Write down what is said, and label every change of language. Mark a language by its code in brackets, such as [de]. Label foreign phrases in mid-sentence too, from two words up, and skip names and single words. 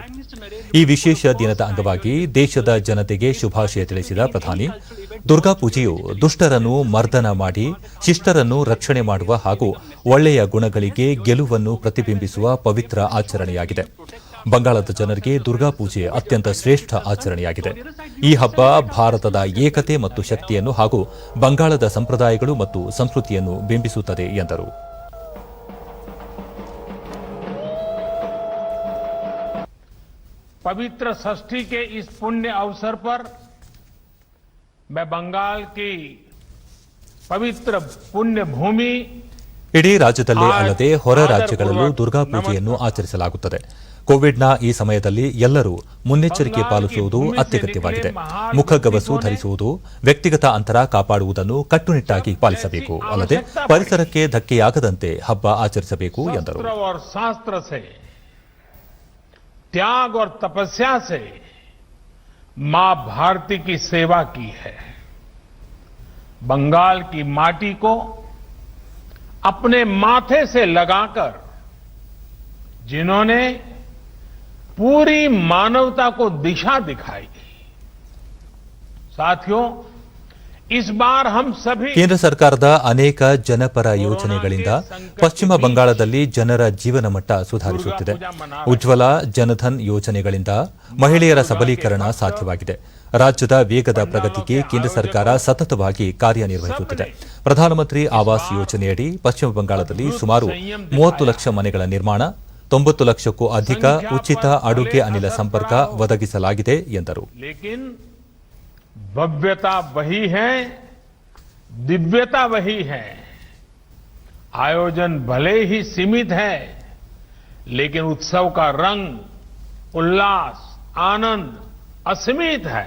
[kn] ಈ ವಿಶೇಷ ದಿನದ ಅಂಗವಾಗಿ ದೇಶದ ಜನತೆಗೆ ಶುಭಾಶಯ ತಿಳಿಸಿದ ಪ್ರಧಾನಿ, ದುರ್ಗಾ ಪೂಜೆಯು ದುಷ್ಟರನ್ನು ಮರ್ದನ ಮಾಡಿ ಶಿಷ್ಟರನ್ನು ರಕ್ಷಣೆ ಮಾಡುವ ಹಾಗೂ ಒಳ್ಳೆಯ ಗುಣಗಳಿಗೆ ಗೆಲುವನ್ನು ಪ್ರತಿಬಿಂಬಿಸುವ ಪವಿತ್ರ ಆಚರಣೆಯಾಗಿದೆ. ಬಂಗಾಳದ ಜನರಿಗೆ ದುರ್ಗಾ ಪೂಜೆ ಅತ್ಯಂತ ಶ್ರೇಷ್ಠ ಆಚರಣೆಯಾಗಿದೆ. ಈ ಹಬ್ಬ ಭಾರತದ ಏಕತೆ ಮತ್ತು ಶಕ್ತಿಯನ್ನು ಹಾಗೂ ಬಂಗಾಳದ ಸಂಪ್ರದಾಯಗಳು ಮತ್ತು ಸಂಸ್ಕೃತಿಯನ್ನು ಬಿಂಬಿಸುತ್ತದೆ ಎಂದರು. [hi] पवित्र षष्ठी के इस पुण्य अवसर पर मैं बंगाल की पवित्र पुण्य भूमि [kn] ಇಡೀ ರಾಜ್ಯದಲ್ಲೇ ಅಲ್ಲದೆ ಹೊರ ರಾಜ್ಯಗಳಲ್ಲೂ ದುರ್ಗಾ ಪೂಜೆಯನ್ನು ಆಚರಿಸಲಾಗುತ್ತದೆ. ಕೋವಿಡ್ನ ಈ ಸಮಯದಲ್ಲಿ ಎಲ್ಲರೂ ಮುನ್ನೆಚ್ಚರಿಕೆ ಪಾಲಿಸುವುದು ಅತ್ಯಗತ್ಯವಾಗಿದೆ. ಮುಖಗವಸು ಧರಿಸುವುದು, ವ್ಯಕ್ತಿಗತ ಅಂತರ ಕಾಪಾಡುವುದನ್ನು ಕಟ್ಟುನಿಟ್ಟಾಗಿ ಪಾಲಿಸಬೇಕು. ಅಲ್ಲದೆ ಪರಿಸರಕ್ಕೆ ಧಕ್ಕೆಯಾಗದಂತೆ ಹಬ್ಬ ಆಚರಿಸಬೇಕು ಎಂದರು. [hi] त्याग और तपस्या से मां भारती की सेवा की है. बंगाल की माटी को अपने माथे से लगाकर जिन्होंने पूरी मानवता को दिशा दिखाई. साथियों, इस बार हम सभी [kn] ಕೇಂದ್ರ ಸರ್ಕಾರದ ಅನೇಕ ಜನಪರ ಯೋಜನೆಗಳಿಂದ ಪಶ್ಚಿಮ ಬಂಗಾಳದಲ್ಲಿ ಜನರ ಜೀವನ ಮಟ್ಟ ಸುಧಾರಿಸುತ್ತಿದೆ. ಉಜ್ವಲ ಜನಧನ್ ಯೋಜನೆಗಳಿಂದ ಮಹಿಳೆಯರ ಸಬಲೀಕರಣ ಸಾಧ್ಯವಾಗಿದೆ. ರಾಜ್ಯದ ವೇಗದ ಪ್ರಗತಿಗೆ ಕೇಂದ್ರ ಸರ್ಕಾರ ಸತತವಾಗಿ ಕಾರ್ಯನಿರ್ವಹಿಸುತ್ತಿದೆ. ಪ್ರಧಾನಮಂತ್ರಿ ಆವಾಸ್ ಯೋಜನೆಯಡಿ ಪಶ್ಚಿಮ ಬಂಗಾಳದಲ್ಲಿ ಸುಮಾರು 30 ಲಕ್ಷ ಮನೆಗಳ ನಿರ್ಮಾಣ, 90 ಲಕ್ಷಕ್ಕೂ ಅಧಿಕ ಉಚಿತ ಅಡುಗೆ ಅನಿಲ ಸಂಪರ್ಕ ಒದಗಿಸಲಾಗಿದೆ ಎಂದರು. [hi] भव्यता वही है, दिव्यता वही है. आयोजन भले ही सीमित है, लेकिन उत्सव का रंग, उल्लास, आनंद असीमित है।